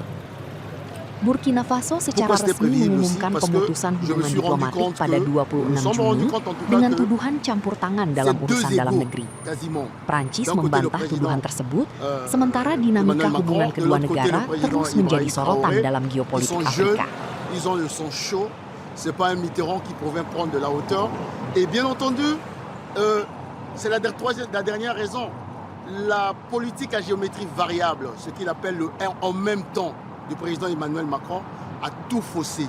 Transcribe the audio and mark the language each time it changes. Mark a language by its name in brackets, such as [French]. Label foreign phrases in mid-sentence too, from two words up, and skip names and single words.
[Indonesian] Burkina Faso secara resmi mengumumkan pemutusan hubungan diplomatik pada 26 Juni dengan tuduhan campur tangan dalam urusan dalam negeri. Prancis membantah tuduhan tersebut, sementara dinamika hubungan kedua negara terus menjadi sorotan dalam geopolitik Afrika. [French] C'est pas un Mitterrand qui provient prendre de la hauteur. Et bien entendu, c'est la dernière raison. La politique à géométrie variable, ce qu'il appelle le en même temps du président Emmanuel Macron, a tout faussé.